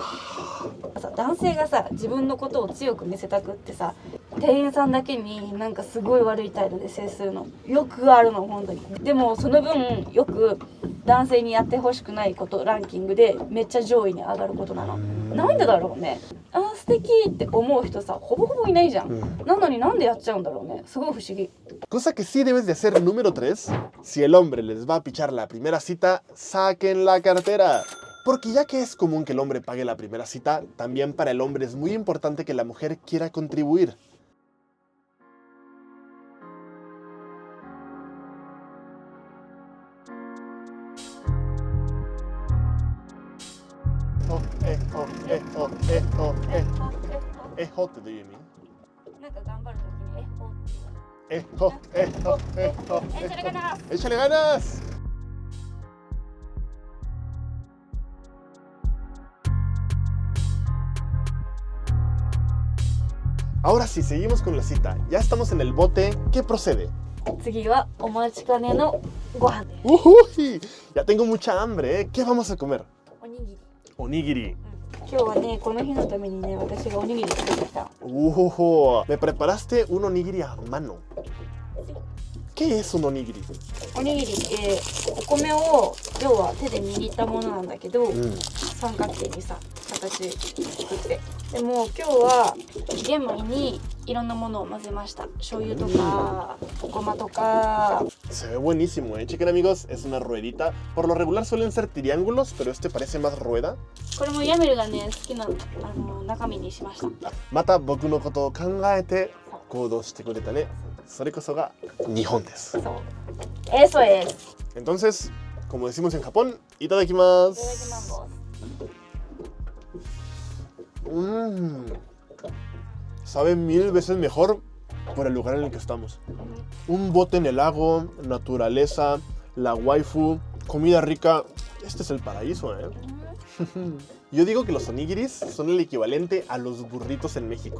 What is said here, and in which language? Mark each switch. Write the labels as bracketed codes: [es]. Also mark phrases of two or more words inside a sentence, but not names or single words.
[ja] さ男性がさ自分のことを強く見せたくってさ店員さんだけになんかすごい悪い態度で接するのよくあるの本当に。でもその分よく男性にやってほしくないことランキングでめっちゃ上位に上がることなの。なんでだろうね。あ素敵って思う人さほぼほぼいないじゃん。なのになんでやっちゃうんだろうね。すごい不思議。 [es] Cosa que sí debes de hacer número 3, si el hombre les va a pichar la primera cita, saquen la cartera. Porque ya que es común que el hombre pague la primera cita, también para el hombre es muy importante que la mujer quiera contribuir. [en] What do you mean? [ja] なんか頑張るときに [es] ¡Échale ganas! Ahora sí, seguimos con la cita. Ya estamos en el bote. ¿Qué procede? [ja] 次はお待ちかねのご飯です。 [es] ¡Uy! Ya tengo mucha hambre, ¿eh? ¿Qué vamos a comer? [ja] おにぎり。 Onigiri. 今日はねこの日のためにね私がおにぎり作ってきた。 [es] Me preparaste un onigiri a mano. ¿Qué es un onigiri? [ja] おにぎりってお米を要は手で握ったものなんだけど、三角形にさ形作って。でも今日は玄米にいろんなものを混ぜました。醤油とかごまとか。 [es] Se ve buenísimo, ¿eh? Chequen amigos, es una ruedita. Por lo regular suelen ser triángulos, pero este parece más rueda. [ja] これもヤミルがね好きな中身にしました。また僕のことを考えて行動してくれたね。それこそが日本です。 [es] そう。Eso es. Entonces, como decimos en Japón, [ja] itadakimasu. いただきます。 [es] Sabe 1000 veces mejor por el lugar en el que estamos. Un bote en el lago, naturaleza, la waifu, comida rica. Este es el paraíso, ¿eh? Yo digo que los onigiris son el equivalente a los burritos en México.